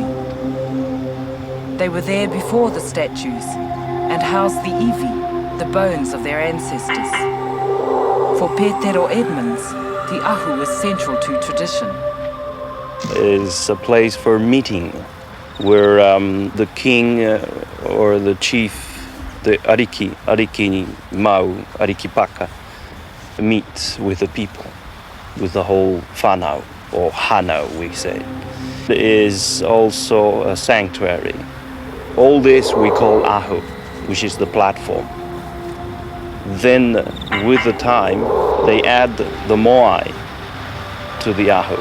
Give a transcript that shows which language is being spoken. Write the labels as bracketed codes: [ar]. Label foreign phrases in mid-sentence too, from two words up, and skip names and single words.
[en] They were there before the statues and house the iwi, the bones of their ancestors. For Petero Edmonds, the ahu is central to tradition. Is a place for meeting where the king or the chief, the [rap] ariki mau, ariki paka, [en] meets with the people, with the whole whanau, or hanau we say. There is also a sanctuary. All this we call ahu, which is the platform. Then with the time, they add the moai to the ahu.